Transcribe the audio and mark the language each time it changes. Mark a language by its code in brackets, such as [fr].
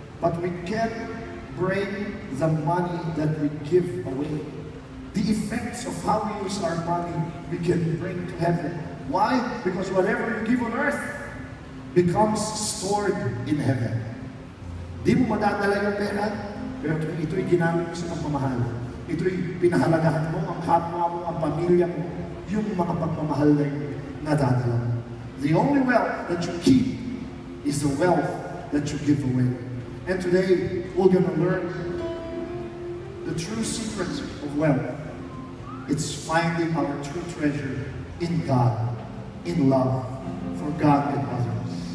[en] But we can bring the money that we give away. The effects of how we use our money, we can bring to heaven. Why? Because whatever you give on earth becomes stored in heaven. [tl] Di mo madadala yung pera, pero ito'y ginamit mo sa pagmamahal. Ito'y pinahalagahan mo, ang kapwa mo, ang pamilya mo, yung mga pagmamahal na yung nadadala mo. [en] The only wealth that you keep is the wealth that you give away. And today, we're going to learn the true secrets of wealth. It's finding our true treasure in God, in love, for God and others.